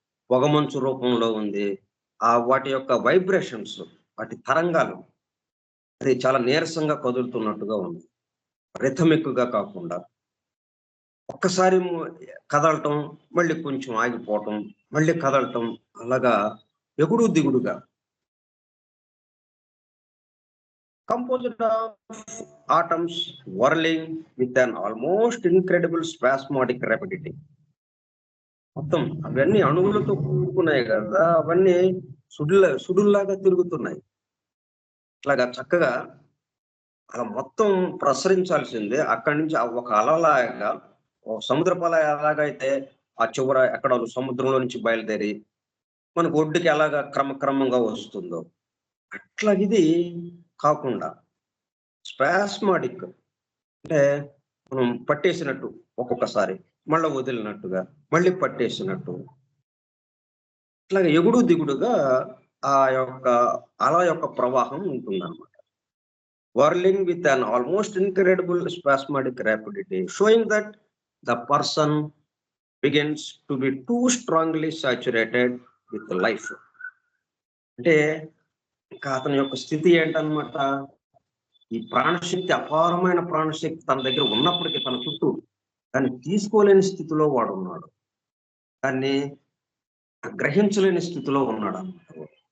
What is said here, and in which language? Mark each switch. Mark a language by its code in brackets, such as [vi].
[te] పొగమంచు రూపంలో ఉంది. వాటి యొక్క వైబ్రేషన్స్, వాటి తరంగాలు అది చాలా నీరసంగా కదులుతున్నట్టుగా ఉంది, రిథమిక్ గా కాకుండా. ఒక్కసారి కదలటం, మళ్ళీ కొంచెం ఆగిపోవటం, మళ్ళీ కదలటం, అలాగా ఎగుడు దిగుడుగా. [en] Composed of atoms whirling with an almost incredible spasmodic rapidity. [te] మొత్తం అవన్నీ అణువులతో కూడుకున్నాయి కదా, అవన్నీ సుడుల్లాగా తిరుగుతున్నాయి. ఇట్లాగా చక్కగా అలా మొత్తం ప్రసరించాల్సిందే. అక్కడి నుంచి ఒక అలలాగా, ఒక సముద్రపు అల ఎలాగైతే ఆ చివర ఎక్కడ సముద్రంలో నుంచి బయలుదేరి మనకు ఒడ్డుకి ఎలాగా క్రమక్రమంగా వస్తుందో, అట్లా ఇది కాకుండా స్పాస్మాటిక్, అంటే మనం పట్టేసినట్టు, ఒక్కొక్కసారి మళ్ళీ వదిలినట్టుగా, మళ్ళీ పట్టేసినట్టు, ఇట్లాగా ఎగుడు దిగుడుగా ఆ యొక్క అల యొక్క ప్రవాహం ఉంటుందన్నమాట. [en] whirling with an almost incredible spasmodic rapidity, showing that the person begins to be too strongly saturated with life. [te] అంటే ఇంకా అతని యొక్క స్థితి ఏంటన్నమాట, ఈ ప్రాణశక్తి, అపారమైన ప్రాణశక్తి తన దగ్గర ఉన్నప్పటికీ తన చుట్టూ దాన్ని తీసుకోలేని స్థితిలో వాడు ఉన్నాడు, దాన్ని గ్రహించలేని స్థితిలో ఉన్నాడు అన్నమాట.